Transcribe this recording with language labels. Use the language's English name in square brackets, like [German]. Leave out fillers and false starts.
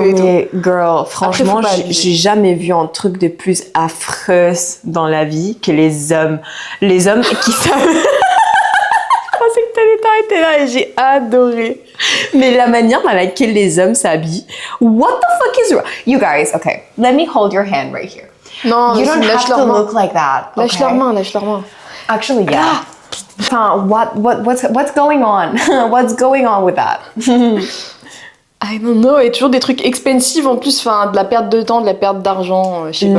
[French] Non mais girl, franchement, j'ai jamais vu un truc de plus affreux dans la vie que les hommes. Les hommes qui savent... Je pensais que t'allais t'arrêter là et j'ai adoré. Mais la manière dans laquelle les hommes s'habillent, [English] what the fuck is wrong? You guys, okay, let me hold your hand right here. [French] Non, [English] you don't have to look like that. [French] Lâche leur main. [English] Actually, yeah. [French] Enfin, [English] what's going on? What's going on with that? I don't know, [French] et toujours des trucs expensive en plus, enfin, de la perte de temps, de la perte d'argent, je sais pas.